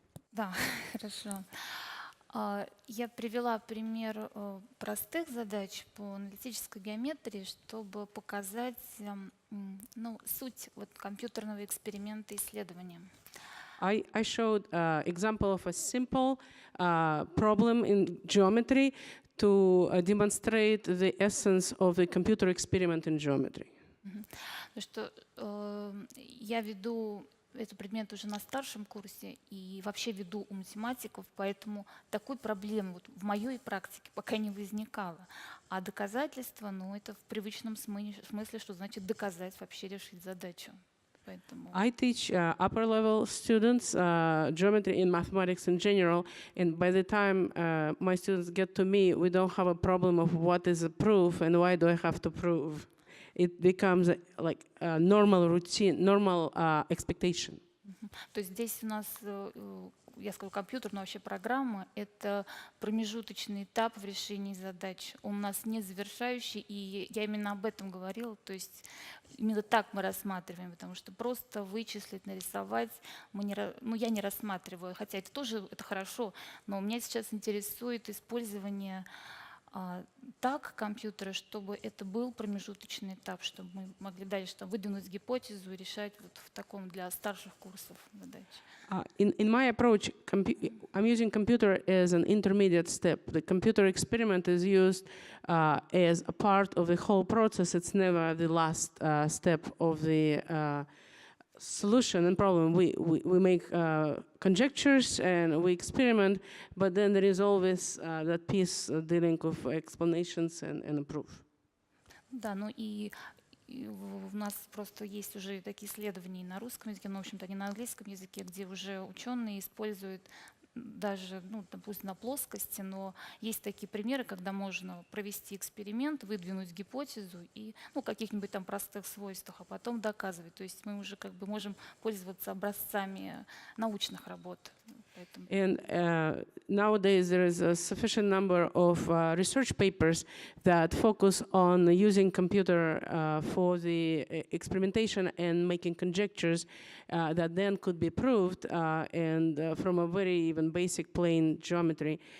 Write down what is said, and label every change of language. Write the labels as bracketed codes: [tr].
[ru] Да, хорошо. Я привела пример простых задач по аналитической геометрии, чтобы показать суть компьютерного эксперимента исследования. [en] I showed an example of a simple problem in geometry to demonstrate the essence of the computer experiment in geometry. [ru] Что я веду этот предмет уже на старшем курсе и вообще веду у математиков, поэтому такой проблемы в моей практике пока не возникало. А доказательство, это в привычном смысле, что значит доказать, вообще решить задачу. Поэтому... [en] I teach upper level students geometry in mathematics in general, and by the time my students get to me, we don't have a problem of what is a proof and why do I have to prove. It becomes like a normal routine, normal expectation. [ru] То есть здесь у нас, я скажу, компьютерная вообще программа — это промежуточный этап в решении задач. Он у нас не завершающий, и я именно об этом говорила. То есть именно так мы рассматриваем, потому что просто вычислить, нарисовать, я не рассматриваю, хотя это тоже хорошо, но меня сейчас интересует использование так компьютера, чтобы это был промежуточный этап, чтобы мы могли дальше выдвинуть гипотезу и решать в таком для старших курсов задач. [en] In my approach, I'm using computer as an intermediate step. The computer experiment is used as a part of the whole process. It's never the last step of the solution and problem. We make conjectures and we experiment, but then there is always that piece dealing with explanations and proof. [ru] Да, ну и у нас просто есть уже такие исследования на русском языке, но, в общем-то, не на английском языке, где уже ученые используют даже, ну, допустим, на плоскости, но есть такие примеры, когда можно провести эксперимент, выдвинуть гипотезу и, ну, каких-нибудь там простых свойствах, а потом доказывать. То есть мы уже как бы можем пользоваться образцами научных работ. [en] And nowadays there is a sufficient number of research papers that focus on using computer for the experimentation and making conjectures that then could be proved and from a very even basic plain geometry.